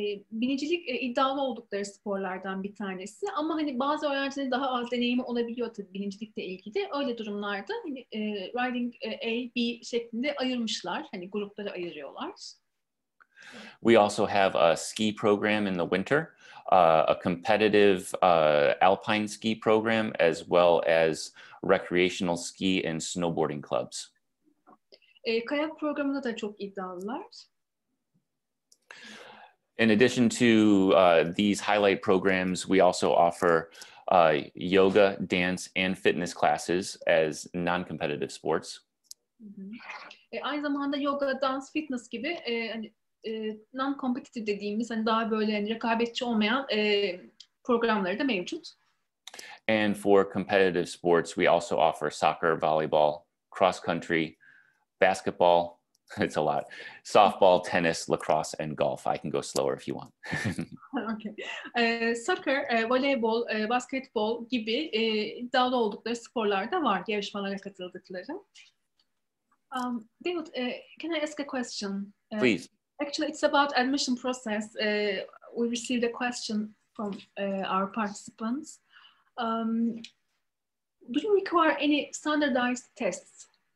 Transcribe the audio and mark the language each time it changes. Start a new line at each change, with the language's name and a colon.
Turkish: Binicilik iddialı oldukları sporlardan bir tanesi ama hani bazı öğrencilerin daha az deneyimi olabiliyor tabii binicilikle ilgili. Öyle durumlarda hani, riding A, B şeklinde ayırmışlar. Hani gruplara ayırıyorlar.
English: We also have a ski program in the winter, a competitive alpine ski program, as well as recreational ski and snowboarding clubs.
Turkish: Kayak programında da çok iddialılar.
English: In addition to these highlight programs, we also offer yoga, dance, and fitness classes as non-competitive sports.
Turkish: Aynı zamanda yoga, dans, fitness gibi hani, non-competitive dediğimiz hani daha böyle hani, rekabetçi olmayan programları da mevcut.
English: And for competitive sports, we also offer soccer, volleyball, cross country, basketball. It's a lot. Softball, tennis, lacrosse, and golf. I can go slower if you want. Okay.
Turkish: Soccer, voleybol, basketbol gibi iddialı oldukları sporlarda var, yarışmalara katıldıkları.
English: David, can I ask a question? Please. Actually, it's about admission process. We received a question from our participants. Do you require any standardized tests?